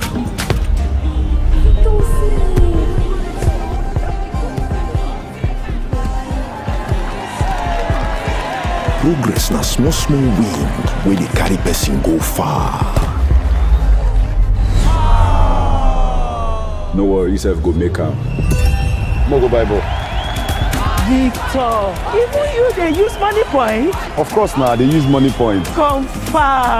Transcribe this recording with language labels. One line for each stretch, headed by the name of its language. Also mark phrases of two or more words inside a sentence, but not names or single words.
Nigerian Pidgin: Progress na small wind where they carry person go far. No worry, yourself go make am.
Yoruba: Mo go
Nigerian Pidgin: buy ball. Victor, even you they use money point? Of course now, they use money point. Confirm.